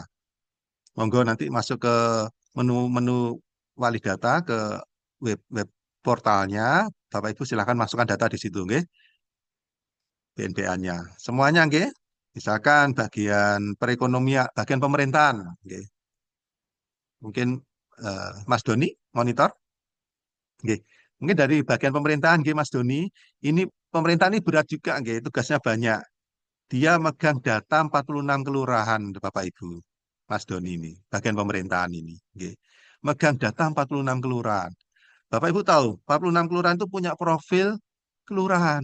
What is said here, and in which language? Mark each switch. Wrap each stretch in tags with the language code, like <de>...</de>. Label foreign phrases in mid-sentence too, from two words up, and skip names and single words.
<id>Monggo nanti masuk ke menu-menu wali data ke web portalnya. Bapak Ibu silakan masukkan data di situ, nggih. BNPA-nya. Semuanya, nggih. Misalkan bagian perekonomian, bagian pemerintahan, nggih. Mungkin Mas Doni monitor, nggih. Mungkin dari bagian pemerintahan, nggih, Mas Doni. Ini pemerintah ini berat juga, nggih. Tugasnya banyak. Dia megang data 46 kelurahan, Bapak Ibu. Mas Doni ini, bagian pemerintahan ini, nggih. Megang data 46 kelurahan. Bapak Ibu tahu, 46 kelurahan itu punya profil kelurahan.</id>